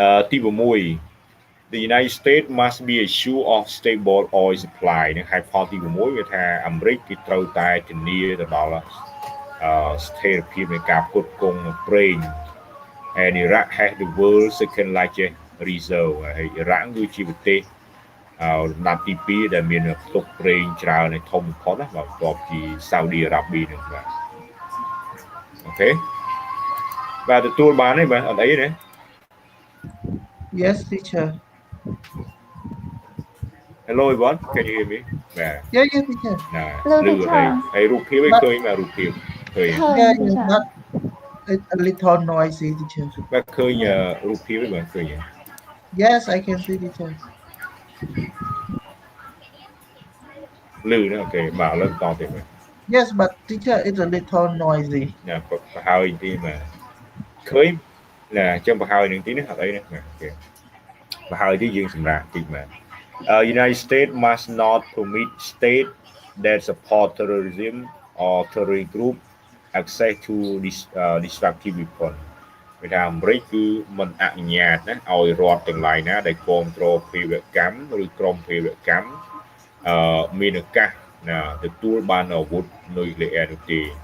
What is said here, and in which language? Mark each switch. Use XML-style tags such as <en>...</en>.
<km>ទី6</km> <en>The United States must be assured of stable oil supply</en> <km>នឹងហេតុផលទី6វាថាអាមេរិកគេត្រូវតែធានាទៅដល់ស្ថិរភាពនៃការផ្គត់ផ្គង់ប្រេង</km> <en>and Iraq has the world's second largest reserve</en> <km>ហើយអ៊ីរ៉ាក់គឺជាប្រទេសលំដាប់ទី2ដែលមានផ្ទុកប្រេងច្រើននៃធំបំផុតណាបាទបន្ទាប់ពីសាអូឌីអារ៉ាប៊ីនឹងបាទអូខេបាទទទួលបានទេបាទអត់អីទេ</km> <en>Yes, teacher. Hello everyone can you hear me បាទ Yeah, teacher.</en> <km>ណាលឺហើយរូបភាពឯងឃើញបាទរូបភាពឃើញ</km> <en>Yeah, but it's a little noisy, teacher.</en> <km>បាទឃើញរូបភាពឯងបាទឃើញ</km> <en>Yes, I can see, teacher.</en> <km>លឺណាអូខេបាទឥឡូវតទៀតបាទ</km> <en>Yes, but teacher, it's a little noisy.</en> <km>ណាបង្ហើយទីបាទឃើញណាអញ្ចឹងបង្ហើយនឹងទីនេះអត់អីទេបាទអូខេបង្ហើយទីយើងសម្រាប់តិចបាទ</km> <en>United States must not permit state that support terrorism or terrorist group access to destructive weapon</en> <km>វាថាអាមេរិកគឺមិនអនុញ្ញាតណាឲ្យរដ្ឋទាំងឡាយណាដែលគ្រប់គ្រងភេរវកម្មឬក្រុមភេរវកម្មមានឱកាសទទួលបានអាវុធនុយក្លេអ៊ែរនោះទេ</km>